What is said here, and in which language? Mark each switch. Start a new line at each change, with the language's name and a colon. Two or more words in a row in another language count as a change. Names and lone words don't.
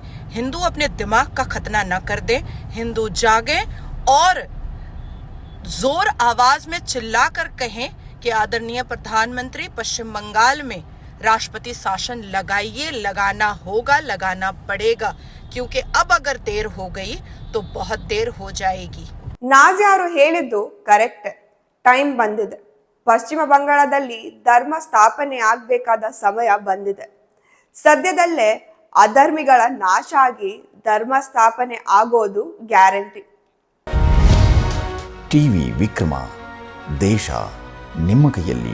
Hindi: हिंदू अपने दिमाग का खतना न कर दे। हिंदू जागे और जोर आवाज में चिल्लाकर कहें कि आदरणीय प्रधानमंत्री पश्चिम बंगाल में राष्ट्रपति शासन लगाइए, लगाना होगा, लगाना पड़ेगा, क्योंकि अब अगर देर हो गई तो बहुत देर हो जाएगी।
Kannada: ನಾಜ್ಯಾರು ಹೇಳಿದ್ದು ಕರೆಕ್ಟ್. ಟೈಮ್ ಬಂದಿದೆ. ಪಶ್ಚಿಮ ಬಂಗಾಳದಲ್ಲಿ ಧರ್ಮ ಸ್ಥಾಪನೆ ಆಗಬೇಕಾದ ಸಮಯ ಬಂದಿದೆ. ಸದ್ಯದಲ್ಲೇ ಅಧರ್ಮಿಗಳ ನಾಶ ಆಗಿ ಧರ್ಮ ಸ್ಥಾಪನೆ ಆಗೋದು ಗ್ಯಾರಂಟಿ. ಟಿವಿ ವಿಕ್ರಮ, ದೇಶ ನಿಮ್ಮ ಕೈಯಲ್ಲಿ.